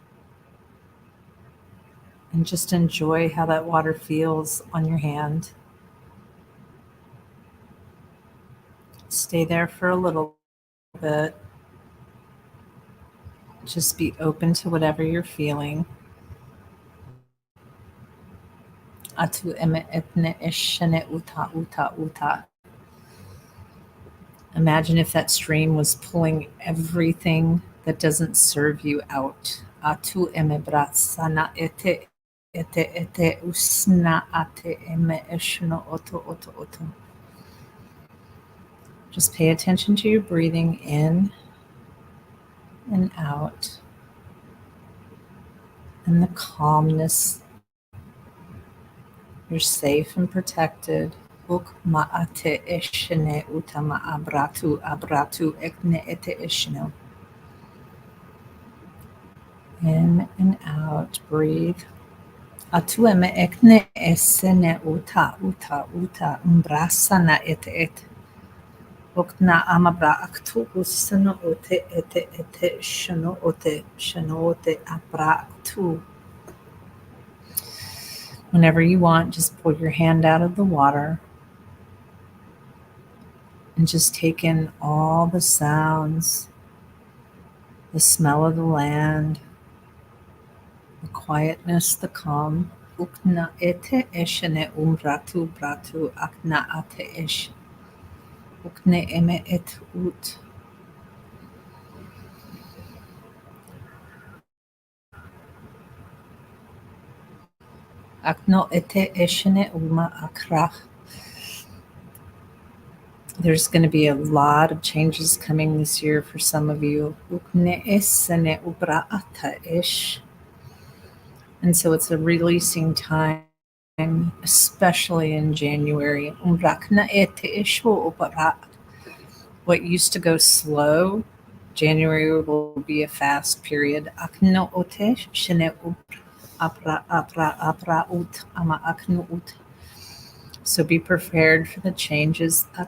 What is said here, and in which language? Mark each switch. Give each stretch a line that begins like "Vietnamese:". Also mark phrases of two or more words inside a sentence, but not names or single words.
English: And just enjoy how that water feels on your hand. Stay there for a little bit. Just be open to whatever you're feeling. Atu eme epne ishene uta uta uta. Imagine if that stream was pulling everything that doesn't serve you out. Atu eme bratsana ete ete ete usna ate eme ishno oto oto oto. Just pay attention to your breathing in and out. And the calmness. You're safe and protected. Uk ma'ate ishene utama abratu abratu ekne ete ishno. In and out. Breathe. Atueme ekne esene uta uta uta umbrasana ete ete. Okna amabra aktu usano ote ete ete shano ote abra aktu. Whenever you want, just pull your hand out of the water and just take in all the sounds, the smell of the land, the quietness, the calm. Ukna ete eshene umbratu bratu akna ate esh. Ukne eme et ut. Akno ete eshene uma akrach. There's going to be a lot of changes coming this year for some of you. Ukne esene ubra ata ish. And so it's a releasing time, especially in January. What used to go slow, January will be a fast period. So be prepared for the changes.